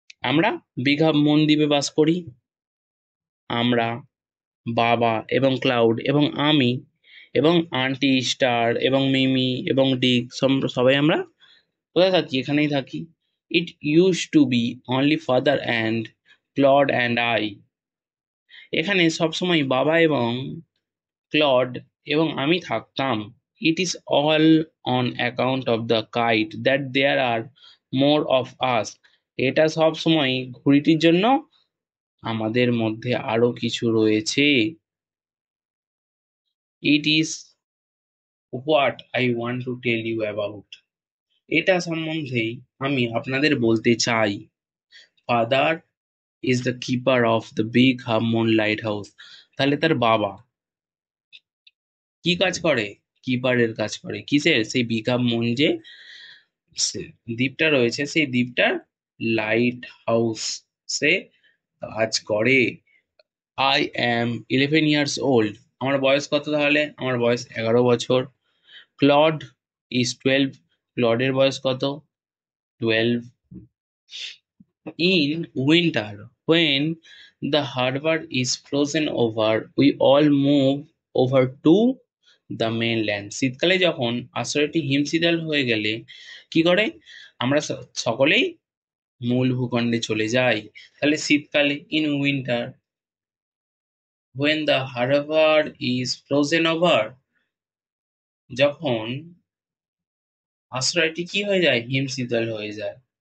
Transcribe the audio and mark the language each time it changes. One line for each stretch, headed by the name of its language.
Bangla: আমরা big half moon দ্বীপে বাস করি। আমরা, বাবা এবং ক্লাউড এবং আমি এবং আন্টি স্টার এবং মিমি এবং ডিক সবাই আমরা কোথায় থাকি? এখানেই থাকি।
English: It use to be only father and Claude and I.
Bangla: এখানে সবসময় বাবা এবং ক্লড এবং আমি থাকতাম।
English: It is all on account of the kite that there are more of us.
Bangla: এটা সব সময় ঘুড়িটির জন্য আমাদের মধ্যে আরো কিছু রয়েছে।
English: It is what I want to tell you about.
Bangla: এটা সম্বন্ধেই আমি আপনাদের বলতে চাই।
English: Father is the keeper of the big half moon lighthouse.
Bangla: তাহলে তার বাবা কি কাজ করে? কিপারের কাজ করে। কিসের? সেই বিগ হাফ মুন যে দ্বীপটা রয়েছে, সেই দ্বীপটার লাইট হাউস সে কাজ করে।
English: I am 11 years old.
Bangla: আমার বয়স কত তাহলে? আমার বয়স 11 বছর।
English: Claude is 12.
Bangla: ক্লডের বয়স কত? 12.
English: In winter, when the harbor is frozen over, we all move over to the mainland.
Bangla: শীতকালে যখন আশ্রয়টি হিমশীতল হয়ে গেলে কি করে? আমরা সকলেই মূল ভূখণ্ডে চলে যাই। তাহলে শীতকালে
English: in winter, when the harbor is frozen over,
Bangla: যখন আশ্রয়টি কি হয়ে যায়? হিমশীতল হয়ে যায়।